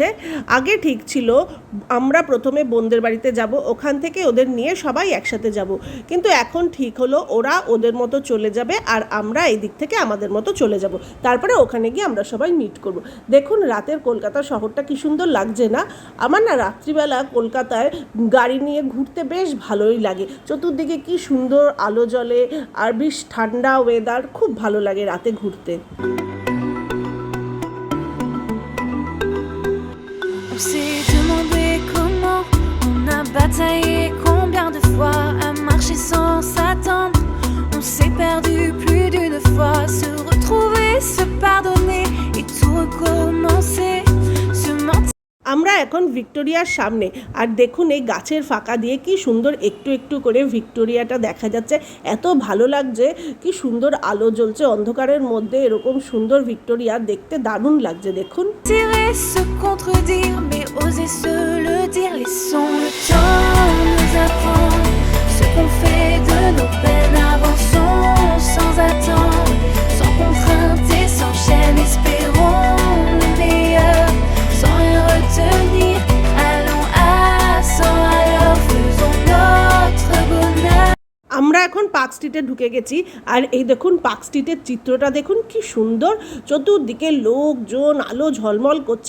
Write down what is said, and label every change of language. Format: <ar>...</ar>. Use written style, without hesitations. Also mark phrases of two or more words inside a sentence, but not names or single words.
<bn>আগে ঠিক ছিল আমরা প্রথমে বোনদের বাড়িতে যাব, ওখান থেকে ওদের নিয়ে সবাই একসাথে যাব, কিন্তু এখন ঠিক হলো ওরা ওদের মতো চলে যাবে আর আমরা এই দিক থেকে আমাদের মতো চলে যাব। তারপরে ওখানে গিয়ে আমরা সবাই মিট করব। দেখুন রাতের কলকাতা শহরটা কি সুন্দর লাগছে না? আমার না রাত্রিবেলা কলকাতায় গাড়ি নিয়ে ঘুরতে বেশ ভালোই লাগে। চতুর্দিকে কি সুন্দর আলো জ্বলে আর বেশ ঠান্ডা ওয়েদার, খুব ভালো লাগে রাতে ঘুরতে।</bn> <fr>On s'est demandé comment, on a bataillé combien de fois à marcher sans s'attendre. On s'est perdu plus d'une fois, se retrouver, se pardonner et tout recommencer. Se mentir.</fr> <bn>আমরা এখন ভিক্টোরিয়ার সামনে, আর দেখুন এই গাছের ফাঁকা দিয়ে কি সুন্দর একটু একটু করে ভিক্টোরিয়াটা দেখা যাচ্ছে। এত ভালো লাগছে, কি সুন্দর আলো জ্বলছে অন্ধকারের মধ্যে, এরকম সুন্দর ভিক্টোরিয়া দেখতে দারুণ লাগছে। দেখুন</bn> <fr>Se contredire, mais oser se le dire. Laissons le temps nous apprendre ce qu'on fait de nos peines. Avançons sans attendre, sans contrainte et sans chaîne. Espérons le meilleur, sans rien retenir. Allons à 100 à l'heure, faisons notre bonheur.</fr> <bn>আমরা এখন পার্ক স্ট্রিটে ঢুকে গেছি, আর এই দেখুন পার্ক স্ট্রিটের চিত্রটা দেখুন কি সুন্দর। চতুর্দিকে লোকজন, আলো ঝলমল করছে।</bn>